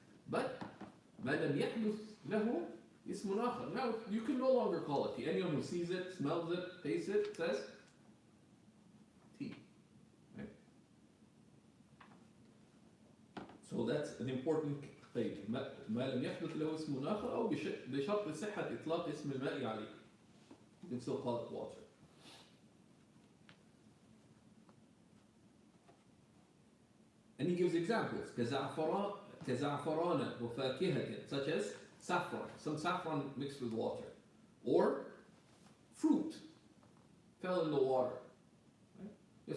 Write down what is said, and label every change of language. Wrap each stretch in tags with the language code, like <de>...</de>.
<en>But</en> <ar>ما لم يحدث له اسم آخر.</ar> <en>Now you can no longer call it tea. Anyone who sees it, smells it, tastes it, says tea. Right? So that's an important thing.</en> <ar>ما لم يحدث له اسم آخر أو بشرط صحة إطلاق اسم الماء عليه.</ar> <en>You can still call it water. And he gives examples.</en> <ar>كزعفران وفاكهة,</ar> <en>such as saffron, some saffron mixed with water, or fruit fell in the water. Right?</en>